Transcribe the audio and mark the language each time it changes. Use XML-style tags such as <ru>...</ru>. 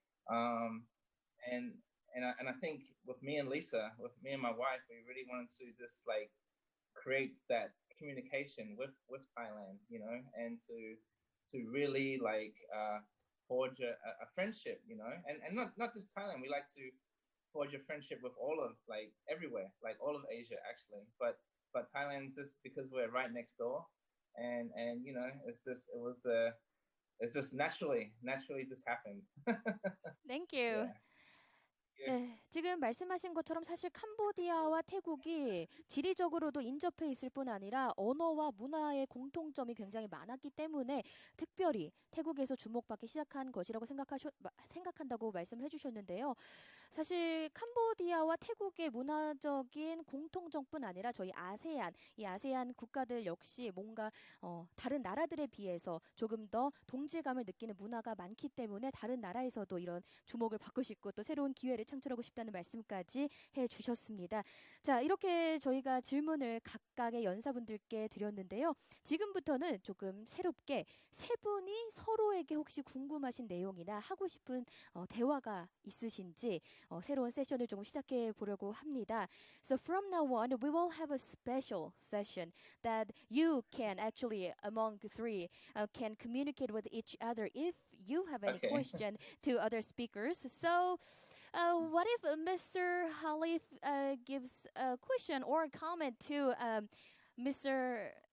<en>And I think with me and Lisa, with me and my wife, we really wanted to just like create that communication with Thailand, you know, and to really like forge a friendship, you know, and not just Thailand. We like to forge a friendship with all of like everywhere, like all of Asia actually. But Thailand, just because we're right next door, and you know, it's just naturally just happened. Thank you. Yeah.</en> <ko>네, 지금 말씀하신 것처럼 사실 캄보디아와 태국이 지리적으로도 인접해 있을 뿐 아니라 언어와 문화의 공통점이 굉장히 많았기 때문에 특별히 태국에서 주목받기 시작한 것이라고 생각한다고 말씀을 해주셨는데요. 사실 캄보디아와 태국의 문화적인 공통점뿐 아니라 저희 아세안, 이 아세안 국가들 역시 뭔가 다른 나라들에 비해서 조금 더 동질감을 느끼는 문화가 많기 때문에 다른 나라에서도 이런 주목을 받고 싶고 또 새로운 기회를 창출하고 싶다는 말씀까지 해주셨습니다. 자, 이렇게 저희가 질문을 각각의 연사분들께 드렸는데요. 지금부터는 조금 새롭게 세 분이 서로에게 혹시 궁금하신 내용이나 하고 싶은 대화가 있으신지 새로운 세션을 조금 시작해 보려고 합니다.</ko> <en>So from now on, we will have a special session that you can actually, among the three, can communicate with each other if you have any question to other speakers. So what if Mr. Harlif gives a question or a comment to Mr.</en>